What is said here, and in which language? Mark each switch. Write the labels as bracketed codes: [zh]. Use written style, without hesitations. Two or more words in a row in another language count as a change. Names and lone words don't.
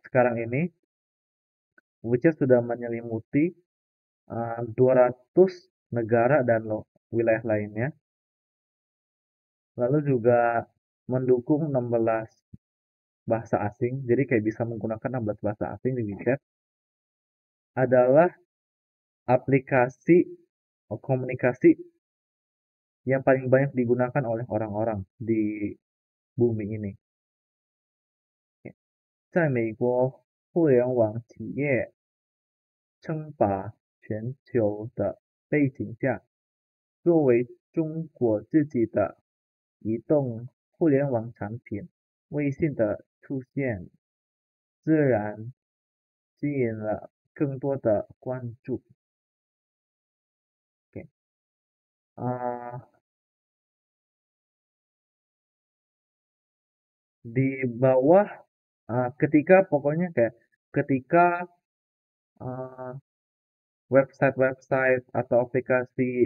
[id] sekarang ini WeChat sudah menyelimuti 200 negara dan wilayah lainnya, lalu juga mendukung 16 bahasa asing, jadi kayak bisa menggunakan 16 bahasa asing di WeChat, adalah aplikasi komunikasi yang paling banyak digunakan oleh orang-orang di bumi ini. [zh] 在美国互联网企业称霸全球的背景下，作为中国自己的移动互联网产品，微信的出现自然吸引了更多的关注。Oke. [id] Di bawah ketika pokoknya kayak ketika website-website atau aplikasi